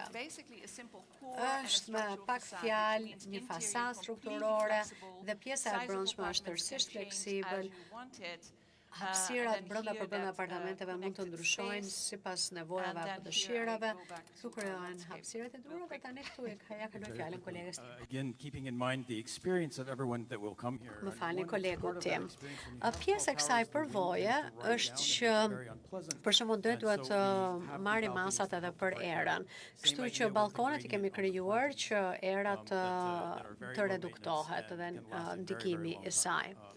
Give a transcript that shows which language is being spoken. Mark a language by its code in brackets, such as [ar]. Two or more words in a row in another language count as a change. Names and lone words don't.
[sq] Është me pak fjalë një fasadë strukturore dhe pjesa e brendshme është tërësisht fleksibël. Hapësirat brenda apartamenteve mund të ndryshojnë sipas nevojave apo dëshirave. Këtu krijohen hapësirat e ndryshme dhe tani këtu ja kaloj fjalën kolegës. [en] Again, keeping in mind the experience of everyone that will come here. [sq] Më falni kolegu tim. Pjesë e kësaj përvoje është që për shembull duhet të marrim masat edhe për erën. Kështu që balkonet I kemi krijuar që era të reduktohet dhe ndikimi I saj.